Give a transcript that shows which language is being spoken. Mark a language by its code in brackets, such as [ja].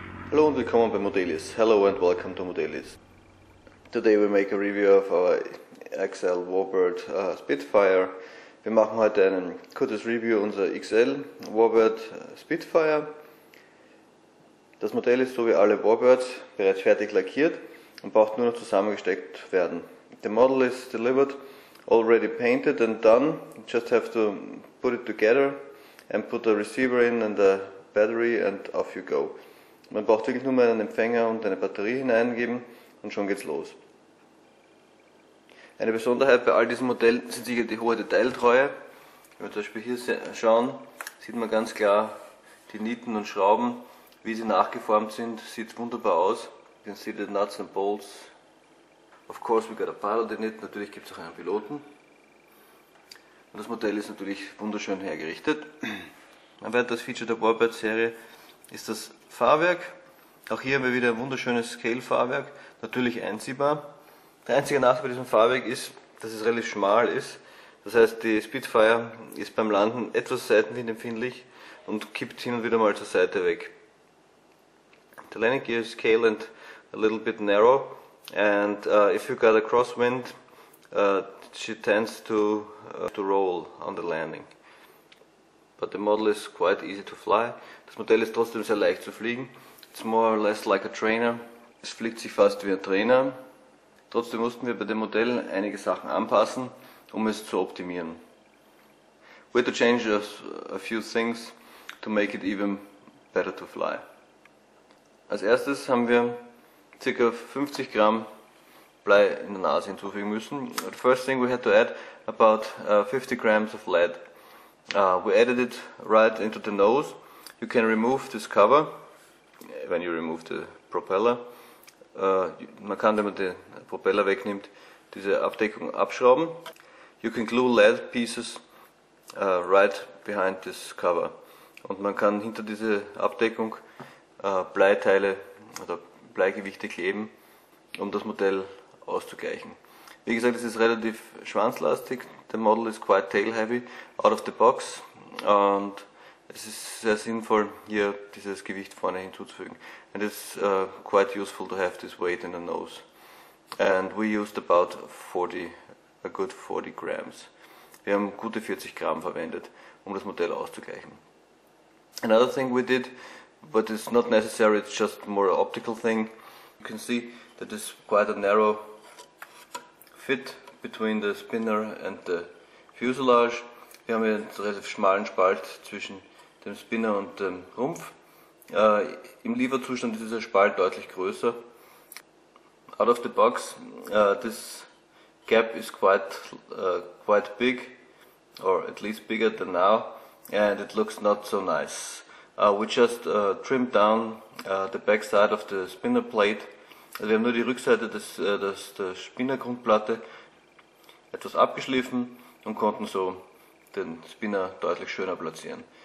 [de] Hallo und willkommen bei Modelis. [en] Hello and welcome to Modelis. Today we make a review of our RC-warbird Spitfire. [de] Wir machen heute ein kurzes Review unserer XL-Warbird Spitfire. Das Modell ist so wie alle Warbirds bereits fertig lackiert und braucht nur noch zusammengesteckt werden. [en] The model is delivered already painted and done. You just have to put it together and put the receiver in and the battery and off you go. [de] Man braucht wirklich nur mal einen Empfänger und eine Batterie hineingeben und schon geht's los. Eine Besonderheit bei all diesen Modellen sind sicher die hohe Detailtreue. Wenn wir zum Beispiel hier schauen, sieht man ganz klar die Nieten und Schrauben, wie sie nachgeformt sind. Sieht wunderbar aus. [en] You can see the nuts and bolts. Of course we got a pilot in it. [de] Natürlich gibt es auch einen Piloten. Und das Modell ist natürlich wunderschön hergerichtet. Ein weiteres Feature der Warbird-Serie ist das Fahrwerk. Auch hier haben wir wieder ein wunderschönes Scale-Fahrwerk, natürlich einziehbar. Der einzige Nachteil bei diesem Fahrwerk ist, dass es relativ schmal ist. Das heißt, die Spitfire ist beim Landen etwas seitenwindempfindlich und kippt hin und wieder mal zur Seite weg. [en] The landing gear is scale and a little bit narrow, and if you got a crosswind, she tends to roll on the landing. But the model is quite easy to fly. [de] Das Modell ist trotzdem sehr leicht zu fliegen. [en] It's more or less like a trainer. [de] Es fliegt sich fast wie ein Trainer. Trotzdem mussten wir bei dem Modell einige Sachen anpassen, um es zu optimieren. [en] We had to change a few things to make it even better to fly. [de] Als erstes haben wir ca. 50 Gramm Blei in der Nase hinzufügen müssen. [en] The first thing we had to add about 50 grams of lead. We added it right into the nose. You can remove this cover when you remove the propeller. [de] Man kann, wenn man den Propeller wegnimmt, diese Abdeckung abschrauben. [en] You can glue lead pieces right behind this cover. [de] Und man kann hinter diese Abdeckung Bleiteile oder Bleigewichte kleben, um das Modell auszugleichen. Wie gesagt, es ist relativ schwanzlastig. [en] The model is quite tail heavy out of the box [de] und es ist sehr sinnvoll, hier dieses Gewicht vorne hinzuzufügen. [en] And it's quite useful to have this weight in the nose. And we used about a good 40 grams. [de] Wir haben gute 40 Gramm verwendet, um das Modell auszugleichen. [en] Another thing we did, but it's not necessary, it's just more an optical thing. You can see that it's quite a narrow fit between the spinner and the fuselage. [de] Wir haben hier einen relativ schmalen Spalt zwischen dem Spinner und dem Rumpf. Im Lieferzustand ist dieser Spalt deutlich größer. [en] Out of the box, this gap is quite big, or at least bigger than now, and it looks not so nice. We just trimmed down the back side of the spinner plate. [de] Also wir haben nur die Rückseite der Spinnergrundplatte etwas abgeschliffen und konnten so den Spinner deutlich schöner platzieren.